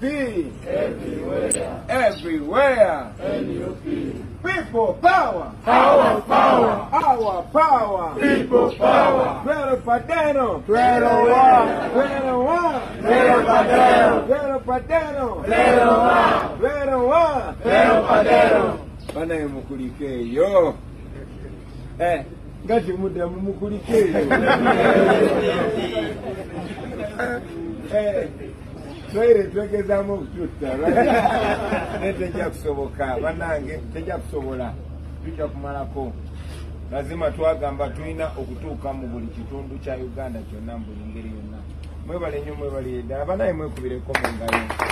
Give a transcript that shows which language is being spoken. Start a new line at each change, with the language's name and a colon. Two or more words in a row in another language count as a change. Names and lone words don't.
English: everywhere, everywhere, NUP, people power, our power, our power, people power,
Ganda: Pedro Padeno, Pedro One, Pedro One, Pedro Padeno, Pedro Padeno, Pedro One, Pedro One, Pedro Padeno, banaye mukulikeyo, ngati muda mumukulikeyo twaire twegezamu okututta netejja kusoboka bannange tejja kusobola tujja kumalako lazima twagamba tulina okutuuka mu buli kitundu kya Uganda kyonna mu buli ngeri yonna mwebale nnyo mwebale ddala banaye mwekubireko mu ngalo